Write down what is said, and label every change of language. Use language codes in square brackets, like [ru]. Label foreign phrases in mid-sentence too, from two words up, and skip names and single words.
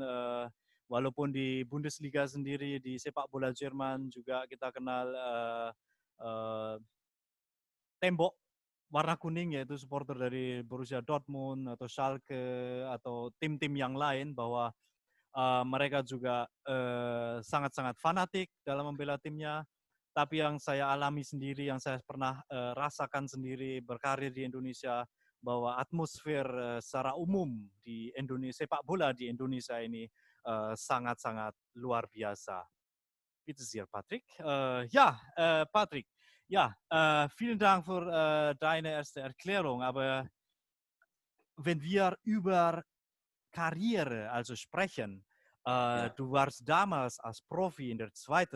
[id] Walaupun di Bundesliga sendiri, di sepak bola Jerman juga kita kenal tembok warna kuning, yaitu supporter dari Borussia Dortmund atau Schalke atau tim-tim yang lain, bahwa mereka juga sangat-sangat fanatik dalam membela timnya. Tapi yang saya alami sendiri, yang saya pernah rasakan sendiri berkarir di Indonesia, bahwa atmosfer secara umum di Indonesia, sepak bola di Indonesia ini sangat-sangat luar biasa. [de] Bitte sehr, Patrick. Patrick, ja, vielen Dank für deine erste Erklärung. Aber wenn wir über Karriere also sprechen, du warst damals als Profi in der 2.